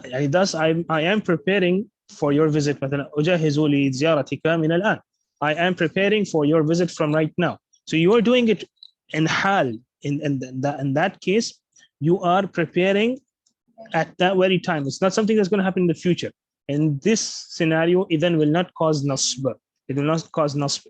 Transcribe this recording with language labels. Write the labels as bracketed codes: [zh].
[en] Thus I am preparing for your visit. [ar] مثلا أجهز لزيارتك من الآن. [en] I am preparing for your visit from right now. So you are doing it in حال. In that case, you are preparing at that very time. It's not something that's going to happen in the future. In this scenario, إذن will not cause nasb. It will not cause nasb.